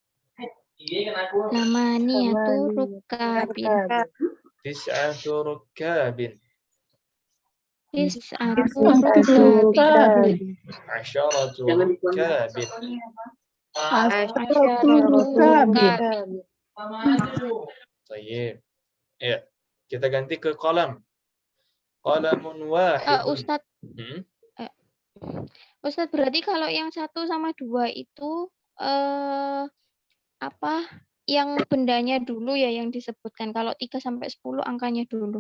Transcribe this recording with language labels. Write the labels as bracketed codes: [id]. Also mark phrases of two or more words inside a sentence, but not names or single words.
[ar] ثمانية ركاب. تسعة ركاب. Tis'atu [id] Satu [ar] ركاب. ركاب. عشرة ركاب. عشرة ركاب. طيب. [id] Ya, kita ganti ke qalam. [ar] قلم واحد. [id] Ustadz, Ustadz berarti kalau yang 1 sama 2 itu apa? Yang bendanya dulu ya yang disebutkan. Kalau 3 sampai 10 angkanya dulu.